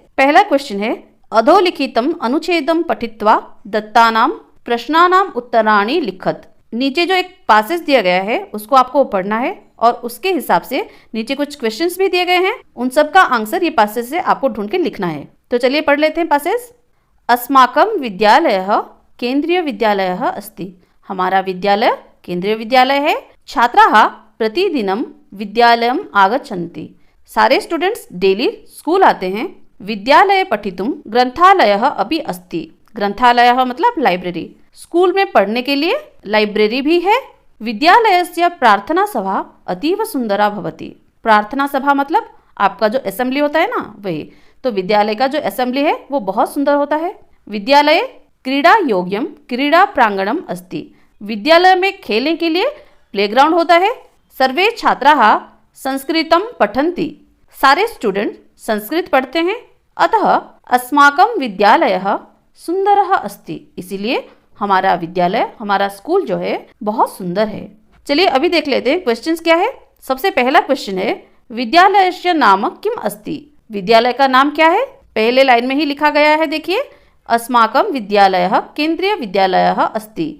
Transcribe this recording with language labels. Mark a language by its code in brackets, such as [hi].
[hi] पहला क्वेश्चन है, [sa] अधोलिखितम अनुच्छेदम पठित्वा दत्तानाम प्रश्नानाम उत्तराणि लिखत। [hi] नीचे जो एक पासेज दिया गया है उसको आपको पढ़ना है और उसके हिसाब से नीचे कुछ क्वेश्चंस भी दिए गए हैं, उन सब का आंसर ये पासेज से आपको ढूंढ के लिखना है। तो चलिए पढ़ लेते हैं पासेज। [sa] अस्माकं विद्यालयः केंद्रीय विद्यालयः अस्ति। [hi] हमारा विद्यालय केंद्रीय विद्यालय है। [sa] छात्राः प्रतिदिनं विद्यालयम् आगच्छन्ति। [hi] सारे स्टूडेंट्स डेली स्कूल आते हैं। [sa] विद्यालये पठितुं ग्रंथालयः अपि अस्ति। [hi] ग्रंथालयः मतलब लाइब्रेरी। स्कूल में पढ़ने के लिए लाइब्रेरी भी है। [sa] विद्यालयस्य प्रार्थना सभा अतीव सुंदरा भवति। [hi] प्रार्थना सभा मतलब आपका जो असेंबली होता है ना, वही। तो विद्यालय का जो असेंबली है वो बहुत सुंदर होता है। [sa] विद्यालय क्रीड़ा योग्यम क्रीड़ा प्रांगणम अस्ति। [hi] विद्यालय में खेलने के लिए प्लेग्राउंड होता है। [sa] सर्वे छात्राः संस्कृतं पठन्ति। [hi] सारे स्टूडेंट संस्कृत पढ़ते हैं। [sa] अतः अस्माकं विद्यालयः सुंदरः अस्ति। [hi] इसीलिए हमारा विद्यालय, हमारा स्कूल जो है बहुत सुंदर है। चलिए अभी देख लेते हैं क्वेश्चंस क्या है। सबसे पहला क्वेश्चन है, [sa] विद्यालयस्य नाम किम अस्ति। [hi] विद्यालय का नाम क्या है? पहले लाइन में ही लिखा गया है, देखिए, [sa] अस्माकं विद्यालयः केंद्रीय विद्यालयः अस्ति।